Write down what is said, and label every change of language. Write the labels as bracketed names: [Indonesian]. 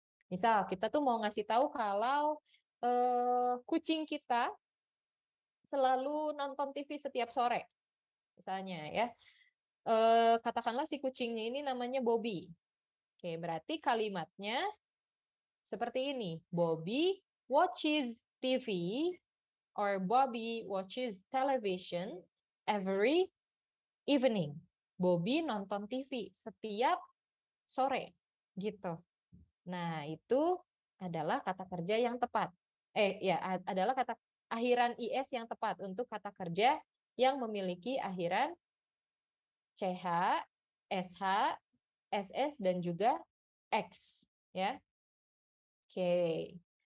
[Indonesian] Misal kita tuh mau ngasih tahu kalau kucing kita selalu nonton TV setiap sore, misalnya ya. Katakanlah si kucingnya ini namanya Bobby. Oke, berarti kalimatnya seperti ini. [English] Bobby watches TV or Bobby watches television every evening. [Indonesian] Bobby nonton TV setiap sore, gitu. Nah, itu adalah kata kerja yang tepat. Adalah kata akhiran IS yang tepat untuk kata kerja yang memiliki akhiran CH, SH, SS, dan juga X. Ya. Oke.